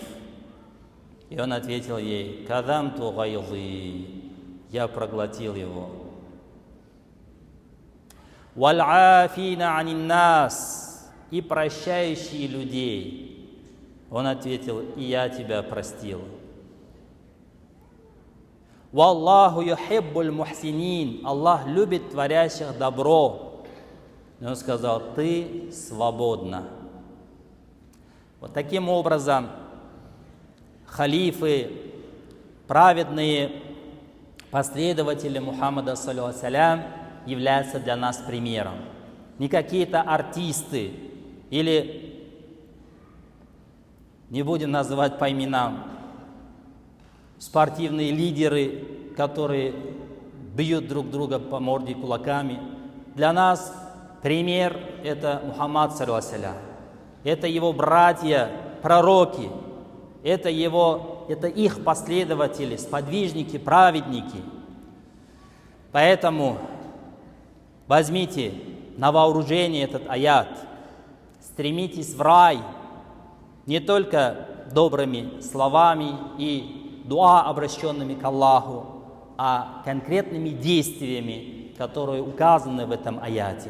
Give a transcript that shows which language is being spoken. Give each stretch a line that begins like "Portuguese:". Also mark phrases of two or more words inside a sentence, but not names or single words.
Russian: И он ответил ей:
Arabic: «كظمت غيظي».
Russian: Я проглотил его.
Arabic: «والعافين عن الناس».
Russian: И прощающие людей. Он ответил: и я тебя простил.
Arabic: «والله يحب المحسنين».
Russian: Аллах любит творящих добро. И он сказал: ты свободна. Вот таким образом халифы, праведные последователи Мухаммада
Arabic: صلى الله عليه وسلم
Russian: являются для нас примером. Не какие-то артисты или, не будем называть по именам, спортивные лидеры, которые бьют друг друга по морде кулаками. Для нас пример – это Мухаммад
Arabic: صلى الله عليه وسلم.
Russian: Это его братья, пророки, это их последователи, сподвижники, праведники. Поэтому возьмите на вооружение этот аят, стремитесь в рай не только добрыми словами и дуа, обращенными к Аллаху, а конкретными действиями, которые указаны в этом аяте.